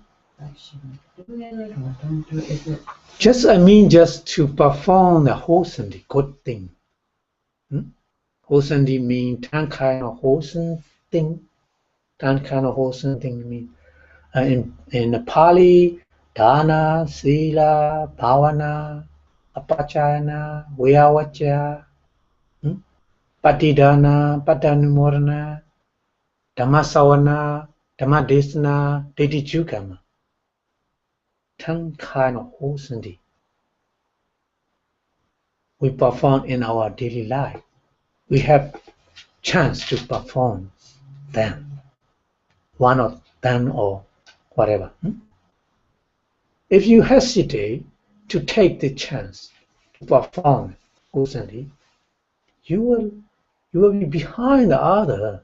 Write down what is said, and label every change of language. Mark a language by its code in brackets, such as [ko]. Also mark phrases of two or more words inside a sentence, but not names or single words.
[en] Like should I do it or don't do it? Just to perform the wholesome, good thing. Wholesome means that kind of wholesome thing. That kind of wholesome thing means in the Pali, [pi] dana, sila, bhavana, apachayana, vyavacha, patidana, patanumorana, dhammasavana, dhammadesana, ditthijukama. [en] That kind of wholesome we perform in our daily life. We have chance to perform them, one of them or whatever. If you hesitate to take the chance to perform wholesomely, you will be behind the other.